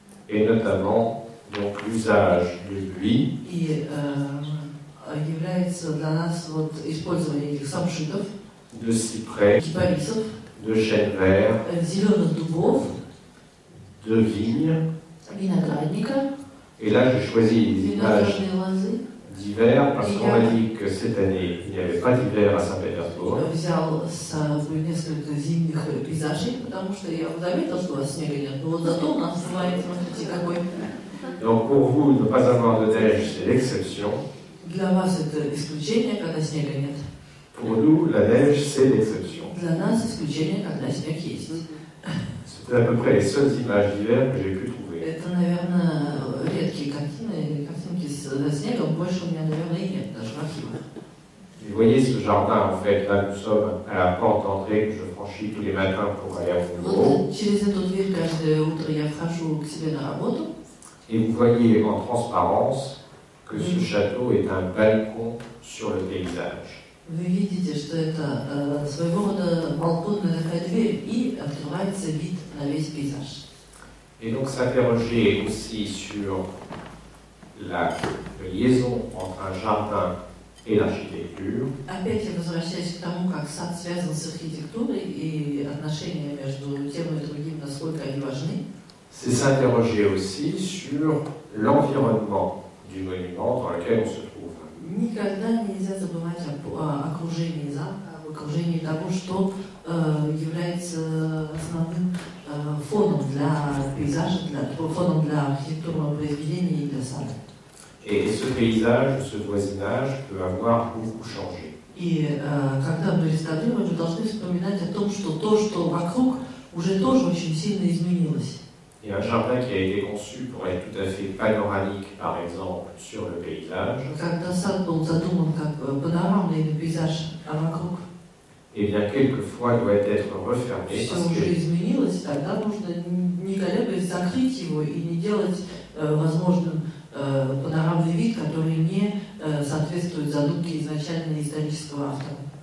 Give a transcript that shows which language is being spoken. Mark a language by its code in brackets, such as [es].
[fr] Et notamment donc l'usage de buis, [ru] И является для нас вот использование этих самшитов, [fr] de cyprès, [ru] кипарисов, [fr] de chênes verts, [ru] зеленых дубов, [fr] de vignes. [ru] виноградника, [fr] Et là, j'ai choisi des images [ru] виноградные лозы. [fr] d'hiver parce qu'on m'a dit que cette année, il n'y avait pas d'hiver à Saint-Pétersbourg. [ru] Взял с собой несколько зимних пейзажей, потому что я заметил, что у вас снега нет. Но вот зато у нас бывает, смотрите, какой. [fr] Donc pour vous, ne pas avoir de neige, c'est l'exception. [ru] Для вас это исключение, когда снега нет. [fr] Pour nous, la neige, c'est l'exception. [ru] Для нас исключение, когда снег есть. [fr] C'était à peu près les seules images d'hiver que j'ai pu trouver. [ru] Это, наверное, редкие картинки с снегом. Больше у меня, наверное, и нет даже в архивах. [fr] Vous voyez ce jardin, en fait, là nous sommes à la porte d'entrée que je franchis tous les matins pour aller au bureau. [ru] Вот через эту дверь каждое утро я вхожу к себе на работу. [fr] Et vous voyez en transparence que ce château est un balcon sur le paysage. [ru] Вы видите, что это своего рода балконная такая дверь, и открывается вид на весь пейзаж. [fr] Et donc s'interroger aussi sur la liaison entre un jardin et l'architecture. [ru] Опять я возвращаюсь к тому, как сад связан с архитектурой и отношения между тем и другим, насколько они важны. [fr] C'est s'interroger aussi sur l'environnement du monument dans lequel on se trouve. [ru] Никогда нельзя забывать о окружении замка, об окружении того, что является основным фоном для пейзажа, фоном для архитектурного произведения и для сада. [fr] Et ce paysage, ce voisinage peut avoir beaucoup changé. [ru] И когда мы реставрируем, мы должны вспоминать о том, что то, что вокруг, уже тоже очень сильно изменилось. [fr] Et un jardin qui a été conçu pour être tout à fait panoramique, par exemple, sur le paysage, [ru] Когда сад был задуман как панорамный пейзаж, а вокруг [fr] eh bien, quelquefois doit être refermé [ru] все [fr] parce [ru] уже [fr] que [ru] изменилось, тогда нужно, не колеблясь, закрыть его и не делать возможным панорамный вид, который не соответствует задумке изначально исторического автора.